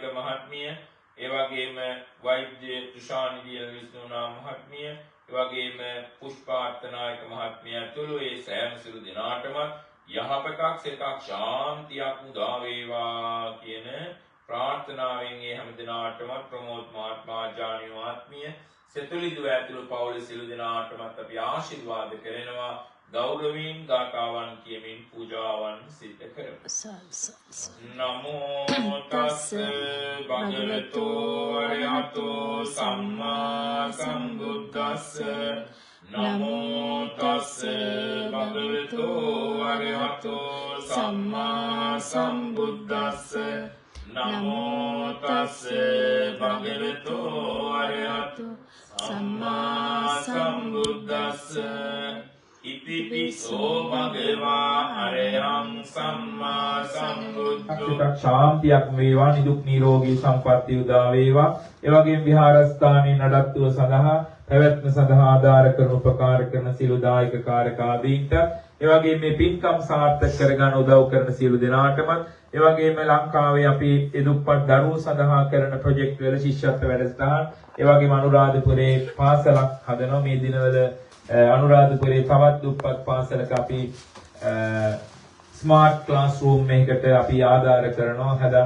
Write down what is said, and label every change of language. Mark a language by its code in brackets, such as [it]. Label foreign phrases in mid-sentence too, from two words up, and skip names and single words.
[si] මහත්මිය, ඒ වගේම වෛද්‍ය තුෂානි දියවිස්නුනා මහත්මිය, ඒ වගේම පුෂ්පාර්ථනායක මහත්මිය ඇතුළු ඒ සෑම සිළු දෙනාටම යහපතක්, සිතක්, ශාන්තියක් උදා වේවා කියන ප්‍රාර්ථනාවෙන් ඒ හැම දිනාටම ප්‍රමෝද් මහත්මයා, ජානි මහත්මිය, සෙතුලි දුව ඇතුළු පවුල සිළු දෙනාටම අපි ආශිර්වාද කරනවා. ගෞරවයෙන් ගාථාවන් කියමින් පූජාවන් සිද්ධ කරමු. [pi] නමෝ තස්ස භගවතු අරහතෝ සම්මා සම්බුද්දස්ස. නමෝ තස්ස භගවතු අරහතෝ සම්මා සම්බුද්දස්ස. නමෝ තස්ස භගවතු අරහතෝ සම්මා සම්බුද්දස්ස ඉතිපිසෝ භගවා අරහං සම්මා සම්බුද්ධෝ [si] ශාන්තියක් වේවා නිදුක් නිරෝගී සම්පන්නිය උදා වේවා ඒ වගේම විහාරස්ථානයේ නඩත්තුව සඳහා පැවැත්ම සඳහා ආධාර කරන උපකාර කරන සියලු දායක කාරක ආදීන්ට ඒ වගේම මේ පින්කම් සාර්ථක කරගන්න උදව් කරන සියලු දෙනාටම ඒ වගේම ලංකාවේ අපි එදුප්පත් දරුවෝ සඳහා කරන ප්‍රොජෙක්ට් වල ශිෂ්‍යත්ව වැඩසටහන් ඒ වගේම අනුරාධපුරේ පාසලක් හදනවා මේ දිනවල අනුරාධපුරේ තවත් දුප්පත් පාසලක අපි [en] smart classroom [si] එකකට අපි ආධාර කරනවා හදන්න.